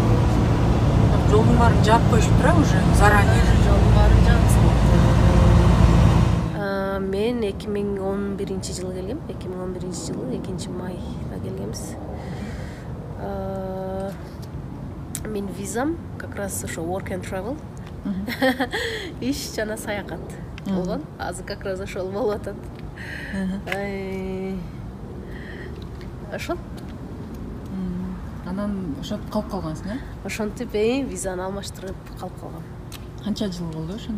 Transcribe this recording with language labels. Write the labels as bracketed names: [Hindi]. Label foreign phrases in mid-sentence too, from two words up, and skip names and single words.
[Kyrgyz] Жолдун баарын жаап коюшуп тура [Russian] уже заранее. [Kyrgyz] Жолдун баарын жаапсың. Мен 2011-жылы келгем. 2011-жылы 2-майда келгенбиз. Мен визам [Russian] как раз [Kyrgyz] ошо [English] work and travel. [Kyrgyz] Иш жана саякат болгон. Азыр [Russian] как раз [Kyrgyz] ошол болуп атат. Ошол. Анан ошентип калып калгансың, э? Ошентип визаны алмаштырып калып калгам. Канча жыл болду ошондо?